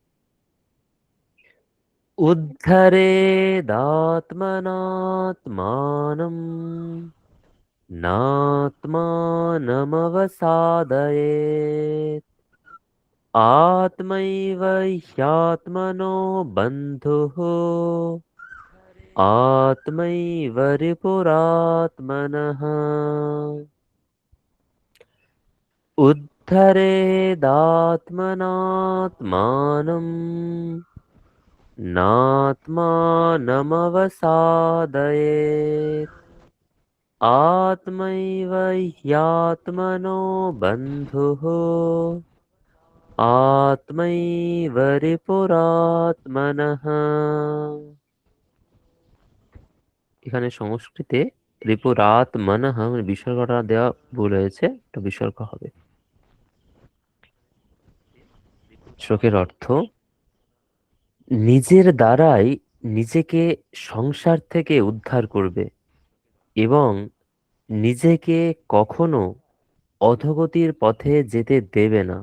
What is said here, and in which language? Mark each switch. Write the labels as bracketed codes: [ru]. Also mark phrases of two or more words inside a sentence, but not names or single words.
[sa] উদ্ধরেদাত্মনাত্মানম নাত্মানমবসাদয়েৎ আত্মৈব হ্যাত্মনো বন্ধুঃ आत्मैव रिपुरात्मनः उद्धरेदात्मनात्मानं नात्मानमवसादयेत् आत्मैव ह्यात्मनो बन्धुः आत्मैव रिपुरात्मनः। [bn] এখানে সংস্কৃতে রিপুরাত্মনঃ মানে বিসর্গটা দেওয়া ভুল হয়েছে, এটা বিসর্গ হবে। শ্লোকের অর্থ: নিজের দ্বারাই নিজেকে সংসার থেকে উদ্ধার করবে এবং নিজেকে কখনো অধোগতির পথে যেতে দেবে না।